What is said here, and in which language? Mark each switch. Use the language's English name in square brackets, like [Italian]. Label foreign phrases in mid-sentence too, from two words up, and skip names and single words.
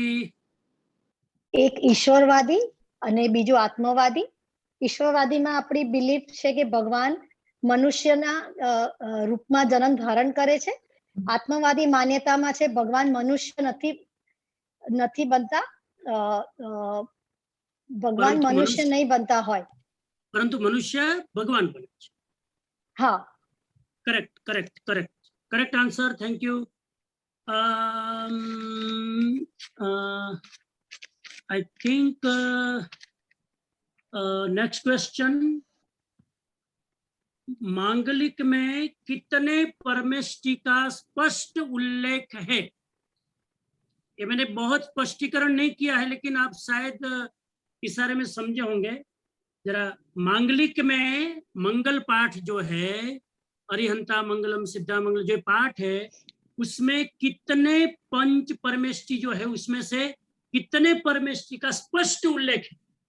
[Gujarati] એક ઈશ્વરવાદી અને બીજું આત્મવાદી. ઈશ્વરવાદીમાં આપણી બિલીફ છે કે ભગવાન મનુષ્યના રૂપમાં જન્મ ધારણ કરે છે. આત્મવાદી માન્યતામાં છે ભગવાન મનુષ્ય નથી બનતા, ભગવાન મનુષ્ય નહીં બનતા હોય, પરંતુ મનુષ્ય ભગવાન બને છે. હા, [English] Correct answer. Thank you. I think next question. [Hindi] मांगलिक में कितने परमेष्टि का स्पष्ट उल्लेख है? ये मैंने बहुत स्पष्टीकरण नहीं किया है, लेकिन आप शायद इशारे में समझे होंगे. जरा मांगलिक में मंगल पाठ जो है, [Prakrit languages] अरिहंता मंगलम सिद्धा मंगल [Hindi] जो पाठ है, उसमें कितने पंच परमेष्टि जो है उसमें से कितने परमेष्टि का स्पष्ट उल्लेख है?